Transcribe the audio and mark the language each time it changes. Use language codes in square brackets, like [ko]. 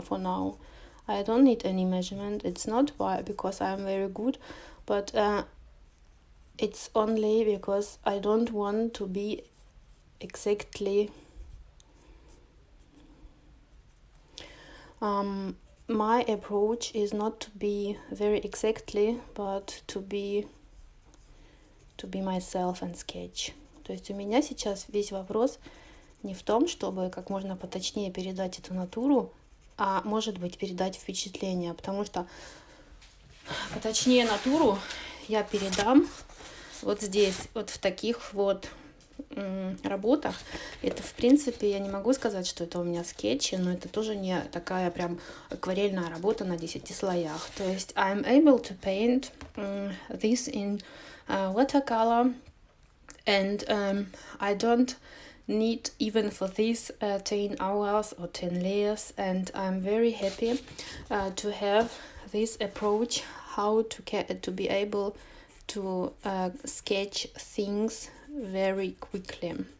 [en] For now I don't need any measurement. It's not because I'm very good, but it's only because I don't want to be exactly my approach is not to be very exactly, but to be myself and sketch. [ru] То есть у меня сейчас весь вопрос не в том, чтобы как можно поточнее передать эту натуру, а может быть передать впечатление, потому что поточнее натуру я передам вот здесь, вот в таких вот работах. Это, в принципе, я не могу сказать, что это у меня скетчи, но это тоже не такая прям акварельная работа на 10 слоях. То есть [en] I'm able to paint this in watercolor, and I don't need even for this 10 hours or 10 layers, and I'm very happy to have this approach, how to be able to sketch things very quickly.